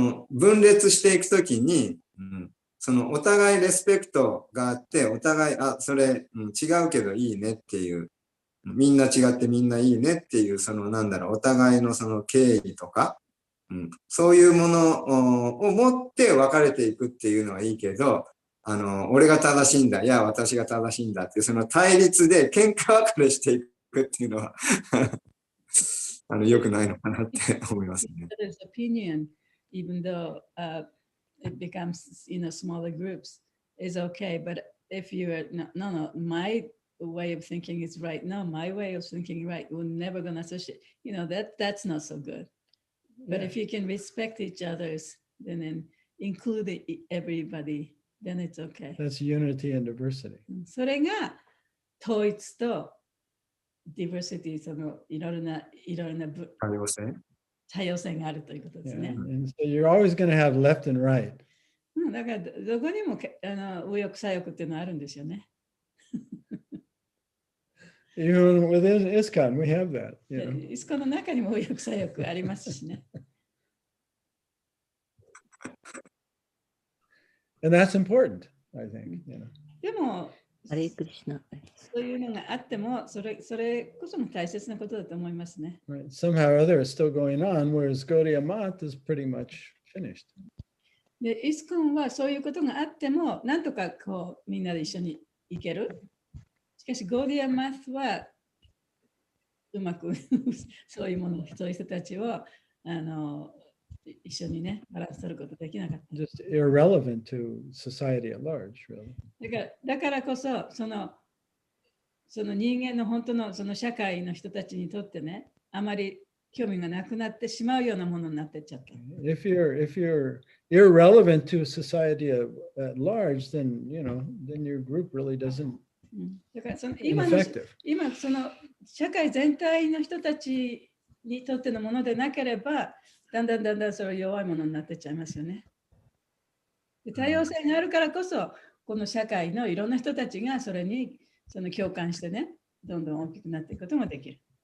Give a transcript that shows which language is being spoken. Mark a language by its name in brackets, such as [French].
[Japanese] 分裂していくときに、お互いレスペクトがあって、お互い、それ、違うけどいいねっていう、みんな違ってみんないいねっていう、お互いの敬意とか、そういうものを持って分かれていくっていうのはいいけど、俺が正しいんだ、いや、私が正しいんだっていう、その対立で喧嘩別れしていくっていうのは良くないのかなって思いますね。 [English] There's opinion, even though it becomes, smaller groups, is okay. But if you are, no, my way of thinking is right. No, my way of thinking right. We're never going to associate. That's not so good. But if you can respect each other's, then include everybody, then it's okay. That's unity and diversity. [Japanese] それが統一と diversity、そのいろいろな多様性。多様性があるということです [English] Yeah, [Japanese] ね。 [English] and so you're always going to have left and right. [Japanese] だからどこにも右翼左翼っていうのはあるんですよね。 [English] Even within ISKCON, we have that. You know? [Japanese] イスコンの中にも右翼左翼ありますしね。 [English] And that's important, I think. You know? [Japanese] でも、ハレクリシナ。そういうのがあっても、それこそも大切なことだと思いますね。 [English] Right. Somehow or other, it's still going on, whereas Gaudiya Math is pretty much finished. [Japanese] で、イスコンはそういうことがあっても、なんとかこうみんなで一緒に行ける。しかし、ゴーディアンマスはうまくそういうもの、そういう人たちを一緒にね、バランス取ることできなかった。 [English] Just irrelevant to society at large, really. [Japanese] だからこそ、その人間の本当のその社会の人たちにとってね、あまり興味がなくなってしまうようなものになってっちゃった。 [English] If you're irrelevant to society at large, then then your group really doesn't [Japanese] だからその [English] ineffective. [Japanese] 今その社会全体の人たちにとってのものでなければ、だんだんそれ弱いものになってっちゃいますよね。で、多様性があるからこそ、この社会のいろんな人たちがそれに共感してね、どんどん大きくなっていくこともできる。